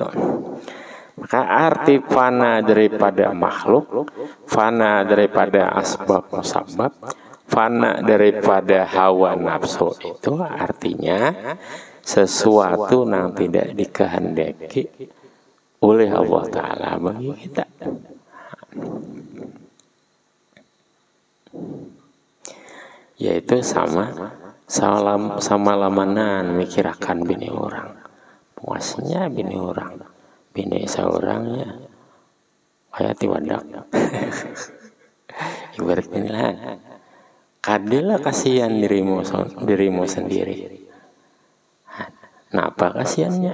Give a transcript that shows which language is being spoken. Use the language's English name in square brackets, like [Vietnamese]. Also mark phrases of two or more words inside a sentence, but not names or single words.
[Indonesian] Maka arti fana daripada makhluk, fana daripada asbab musabab, fana daripada hawa nafsu itu artinya sesuatu yang tidak dikehendaki oleh Allah Ta'ala bagi kita. [Banjar] Yaitu sama lamanan mikirakan bini orang. Puasnya bini orang. Bini seorangnya kayak tiwadak. [Indonesian] Ibarat inilah kadilah kasihan dirimu sendiri. Nah, apa kasihannya?